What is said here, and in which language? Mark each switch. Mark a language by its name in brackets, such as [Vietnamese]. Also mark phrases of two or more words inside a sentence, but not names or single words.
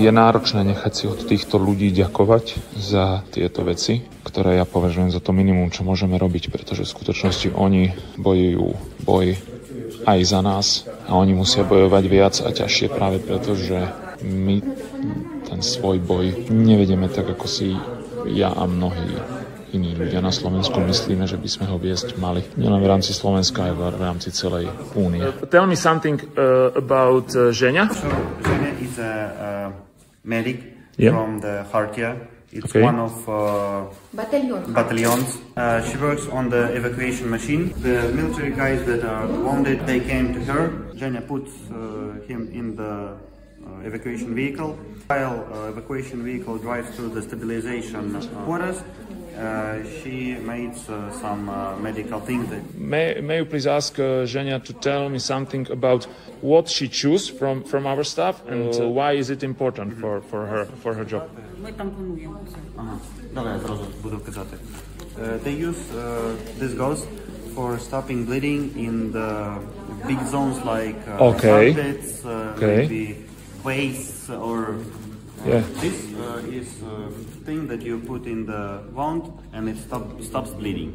[Slovak] Je náročné nechať si od týchto ľudí ďakovať za tieto veci, ktoré ja považujem za to minimum, čo môžeme robiť, pretože v skutočnosti oni bojujú boj aj za nás a oni musia bojovať viac a ťažšie práve preto, že my ten svoj boj nevedieme tak, ako si ja a mnohí iní ľudia na Slovensku myslíme, že by sme ho viesť mali. Nielen v rámci Slovenska, aj v rámci celej únie. [English] Tell me something about Ženia. So, Ženia is a medic from the Kharkiv. It's one of battalions. She works on the evacuation machine. The military guys that are wounded, they came to her. Ženia puts him in the evacuation vehicle. While evacuation vehicle drives to the stabilization quarters, she makes some medical things. May you please ask Ženia to tell me something about what she choose from our staff and why is it important for her job? [Ukrainian] Ми тампонуємо все. Давай я зразу буду казати. [English] They use this gauze for stopping bleeding in the big zones like armpits, maybe waist or this is thing that you put in the wound and it stops bleeding.